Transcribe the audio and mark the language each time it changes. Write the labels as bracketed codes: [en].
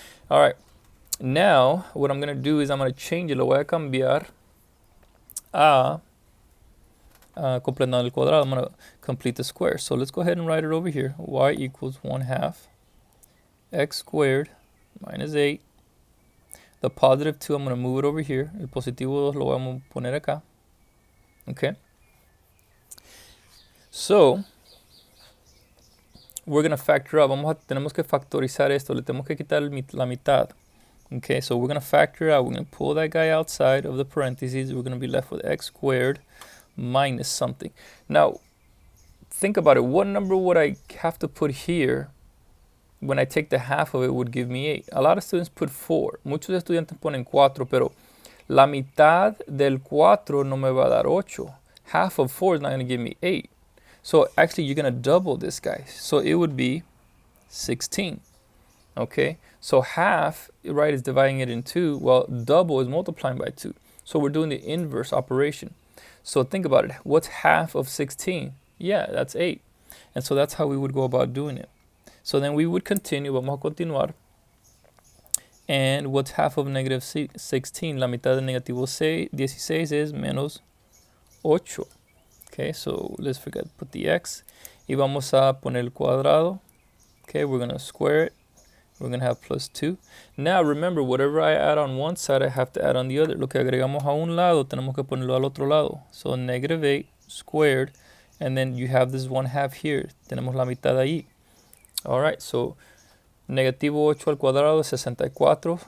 [en] All right, now what I'm going to do is I'm going to change it. [es] Lo voy a cambiar a completando el cuadrado. [en] I'm going to complete the square. So let's go ahead and write it over here. Y equals 1/2 x squared minus 8. The positive 2, I'm going to move it over here. [es] El positivo 2 lo vamos a poner acá. [en] Okay. So we're going to factor out. [es] Tenemos que factorizar esto. Le tenemos que quitar la mitad. [en] Okay, so we're going to factor out. We're going to pull that guy outside of the parentheses. We're going to be left with x squared minus something. Now, think about it. What number would I have to put here when I take the half of it would give me 8? A lot of students put 4. [es] Muchos estudiantes ponen 4, pero la mitad del 4 no me va a dar 8. [en] Half of 4 is not going to give me 8. So actually, you're going to double this guy. So it would be 16. Okay, so half, right, is dividing it in 2. Well, double is multiplying by 2. So we're doing the inverse operation. So think about it. What's half of 16? Yeah, that's 8. And so that's how we would go about doing it. So then we would continue. [es] Vamos a continuar. [en] And what's half of negative 16? [es] La mitad de negativo 16 is menos 8. [en] Okay, so let's put the x. [es] Y vamos a poner el cuadrado. [en] Okay, we're going to square it. We're going to have plus 2. Now, remember, whatever I add on one side, I have to add on the other. [es] Lo que agregamos a un lado, tenemos que ponerlo al otro lado. [en] So, negative 8 squared. And then you have this 1/2 here. [es] Tenemos la mitad ahí. [en] All right, so [es] negativo 8 al cuadrado es 64.